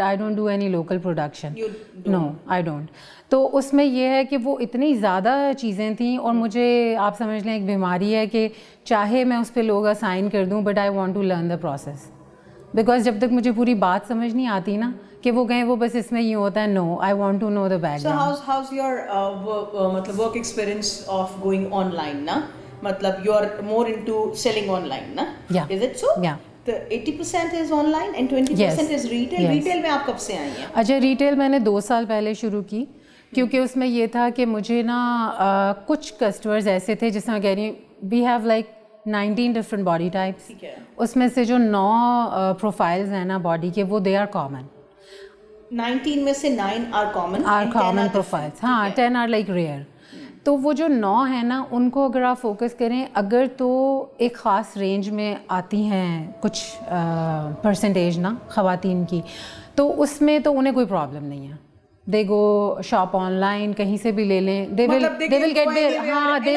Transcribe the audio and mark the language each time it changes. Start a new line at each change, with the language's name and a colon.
English: I don't do any local production, no I don't.
Urdu: تو اس میں یہ ہے کہ وہ اتنی زیادہ چیزیں تھیں, اور مجھے آپ سمجھ لیں ایک بیماری ہے کہ چاہے میں اس پہ لوگ اسائن کر دوں,
English: but I want to learn the process,
Urdu: because جب تک مجھے پوری بات سمجھ نہیں آتی نا کہ وہ کہیں وہ بس اس میں یہ ہوتا ہے,
English: No I want to know the background. So how's your
Urdu: مطلب
English: work experience of going online نا, مطلب you are more into selling online نا? Yeah. Is it so? Yeah.
Urdu: تو
English: 80% is online and 20% is retail.
Urdu: Retail میں آپ کب سے آئی ہیں؟ اچھا ریٹیل میں نے 2 سال پہلے شروع کی, کیونکہ اس میں یہ تھا کہ مجھے نا کچھ کسٹمرز ایسے تھے جس میں کہہ رہی ہوں
English: we have like 19 different body types,
Urdu: اس میں سے جو 9 پروفائلز ہیں نا باڈی کے, وہ
English: They are common. 19
Urdu: میں سے
English: 9 are common profiles,
Urdu: ہاں
English: 10 are like rare.
Urdu: تو وہ جو 9 ہیں نا, ان کو اگر آپ فوکس کریں, اگر تو ایک خاص رینج میں آتی ہیں کچھ پرسنٹیج نا خواتین کی, تو اس میں تو انہیں کوئی پرابلم نہیں ہے.
English: they go shop online,
Urdu: کہیں سے بھی لے لیں,
English: they will get their,
Urdu: ہاں
English: they